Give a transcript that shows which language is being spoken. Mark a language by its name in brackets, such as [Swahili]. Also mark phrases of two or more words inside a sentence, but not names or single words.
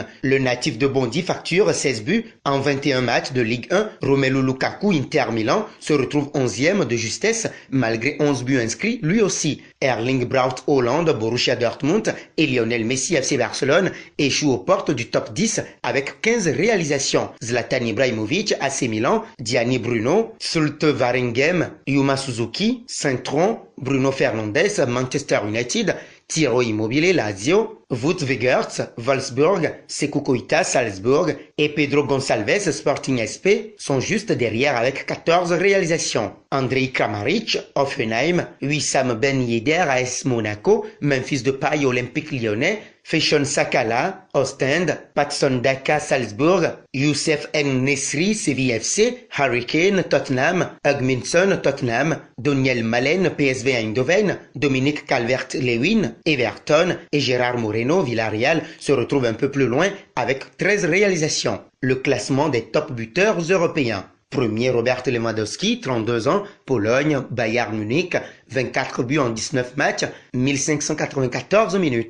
[French] Le natif de Bondy facture 16 buts en 21 matchs de Ligue 1. Romelu Lukaku, Inter Milan, se retrouve 11e de justesse malgré 11 buts inscrits lui aussi. Erling Braut Haaland, Borussia Dortmund et Lionel Messi FC Barcelone échouent aux portes du top 10 avec 15 réalisations. Zlatan Ibrahimovic, AC Milan, Gianni Bruno, Zulte Waregem, Yuma Suzuki, Saint-Tron, Bruno Fernandes, Manchester United, Tiro Immobile, Lazio, Wout Weghorst, Wolfsburg, Sekou Koita, Salzburg et Pedro Gonçalves, Sporting SP, sont juste derrière avec 14 réalisations. Andrei Kramaric, Hoffenheim, Wissam Ben Yedder, AS Monaco, Memphis Depay, Olympique Lyonnais, Fashion Sakala, Ostend, Patson Daka, Salzburg, Youssef En-Nesyri, Séville FC, Harry Kane, Tottenham, Hugminson, Tottenham, Daniel Malen, PSV Eindhoven, Dominique Calvert-Lewin, Everton et Gérard Moreno, Villarreal se retrouvent un peu plus loin avec 13 réalisations. Le classement des top buteurs européens. Premier, Robert Lewandowski, 32 ans, Pologne, Bayern Munich, 24 buts en 19 matchs, 1594 minutes.